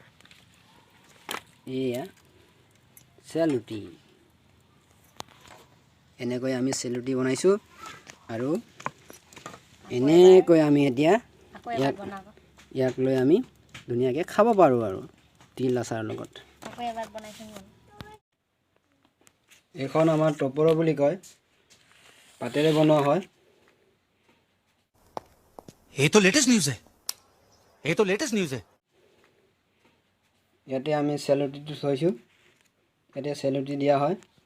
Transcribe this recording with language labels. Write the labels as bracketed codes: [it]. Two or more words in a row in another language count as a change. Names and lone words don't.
[as] এয়া চেল ৰুটি এনেকৈ আমি চেল ৰুটি বনাইছোঁ আৰু এনেকৈ আমি এতিয়া ইয়াক লৈ আমি ধুনীয়াকৈ খাব পাৰোঁ আৰু তিল আচাৰৰ লগত এইখন আমাৰ টপৰ বুলি কয় পাতেৰে বনোৱা হয় [hi] ये तो [en] latest news [hi] है [as] ইয়াতে আমি চেল ৰুটিটো থৈছোঁ ইয়াতে চেল ৰুটি দিয়া হয়